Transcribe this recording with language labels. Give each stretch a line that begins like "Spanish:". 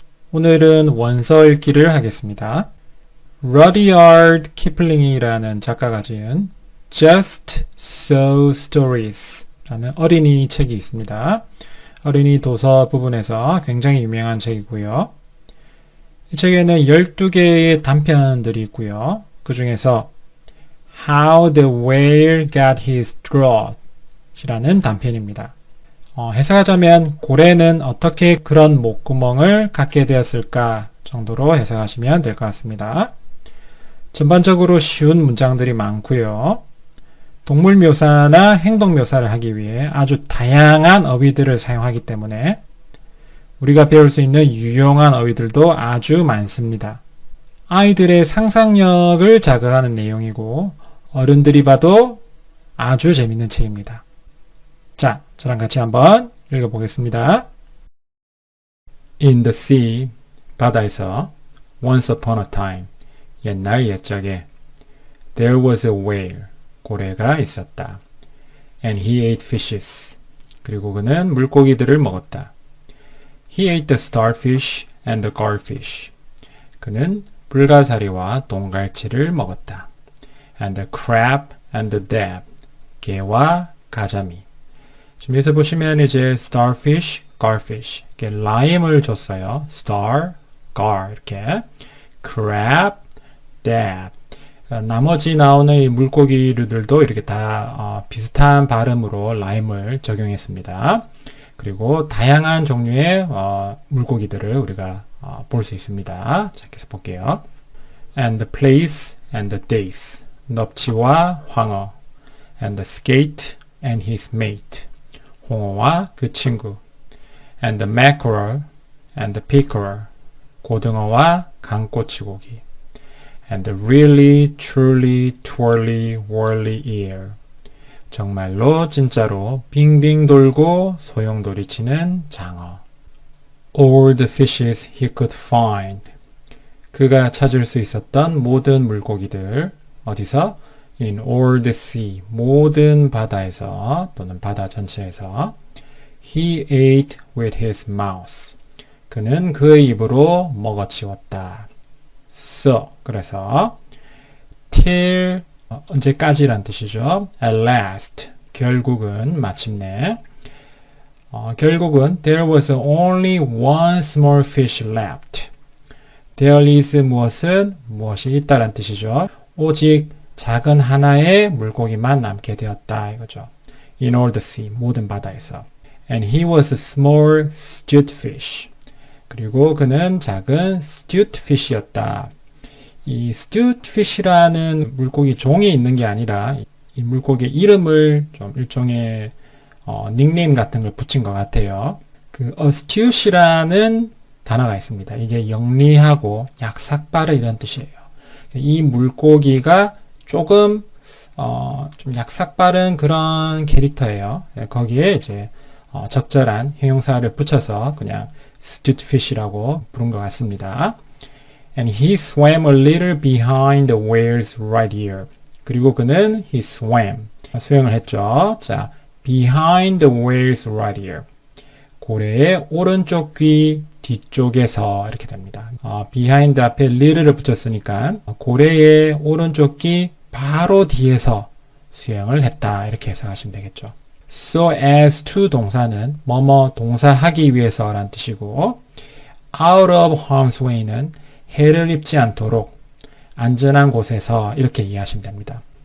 Korean: 오늘은 원서 읽기를 하겠습니다. 러디아드 키플링이라는 작가가 지은 Just So Stories 라는 어린이 책이 있습니다. 어린이 도서 부분에서 굉장히 유명한 책이고요. 이 책에는 12개의 단편들이 있고요. 그 중에서 How the Whale Got His Throat 이라는 단편입니다. 해석하자면 고래는 어떻게 그런 목구멍을 갖게 되었을까 정도로 해석하시면 될 것 같습니다. 전반적으로 쉬운 문장들이 많고요. 동물 묘사나 행동 묘사를 하기 위해 아주 다양한 어휘들을 사용하기 때문에 우리가 배울 수 있는 유용한 어휘들도 아주 많습니다. 아이들의 상상력을 자극하는 내용이고 어른들이 봐도 아주 재밌는 책입니다. 자, 저랑 같이 한번 읽어보겠습니다.
English: In the sea,
Korean: 바다에서,
English: once upon a time,
Korean: 옛날 옛적에,
English: there was a whale,
Korean: 고래가 있었다.
English: And he ate fishes,
Korean: 그리고 그는 물고기들을 먹었다.
English: He ate the starfish and the garfish,
Korean: 그는 불가사리와 동갈치를 먹었다.
English: And the crab and the dab,
Korean: 게와 가자미. 지금 여기서 보시면 이제 starfish, garfish 이렇게 라임을 줬어요. star, gar 이렇게 crab, dab 나머지 나오는 이 물고기들도 이렇게 다 비슷한 발음으로 라임을 적용했습니다. 그리고 다양한 종류의 물고기들을 우리가 볼 수 있습니다. 자, 계속 볼게요.
English: And the place and the dace
Korean: 넙치와 황어
English: and the skate and his mate
Korean: 홍어와 그 친구
English: and the mackerel and the pickerel
Korean: 고등어와 강꼬치고기
English: and the really, truly, twirly, whirly eel
Korean: 정말로 진짜로 빙빙 돌고 소용돌이치는 장어
English: all the fishes he could find
Korean: 그가 찾을 수 있었던 모든 물고기들 어디서?
English: In all the sea,
Korean: 모든 바다에서 또는 바다 전체에서
English: He ate with his mouth.
Korean: 그는 그의 입으로 먹어치웠다.
English: So,
Korean: 그래서
English: till,
Korean: 언제까지란 뜻이죠.
English: At last,
Korean: 결국은, 마침내 결국은
English: There was only one small fish left. There is
Korean: 무엇이 있다란 뜻이죠. 오직 작은 하나의 물고기만 남게 되었다 이거죠.
English: In all the sea,
Korean: 모든 바다에서.
English: And he was a small stute fish.
Korean: 그리고 그는 작은 stute fish였다. 이 stute fish라는 물고기 종이 있는 게 아니라 이 물고기 이름을 좀 일종의 닉네임 같은 걸 붙인 것 같아요. 그 astute이라는 단어가 있습니다. 이게 영리하고 약삭빠르 이런 뜻이에요. 이 물고기가 조금 좀 약삭빠른 그런 캐릭터예요. 거기에 이제 적절한 형용사를 붙여서 그냥 stutefish라고 부른 것 같습니다.
English: And he swam a little behind the whale's right ear.
Korean: 그리고 그는
English: he swam
Korean: 수영을 했죠.
English: 자, behind the whale's right ear.
Korean: 고래의 오른쪽 귀 뒤쪽에서 이렇게 됩니다. behind 앞에 little를 붙였으니까 고래의 오른쪽 귀 바로 뒤에서 수영을 했다 이렇게 해석하시면 되겠죠.
English: So as to
Korean: 동사는 뭐뭐 동사하기 위해서 라는 뜻이고
English: out of harm's way
Korean: 는 해를 입지 않도록 안전한 곳에서 이렇게 이해하시면 됩니다.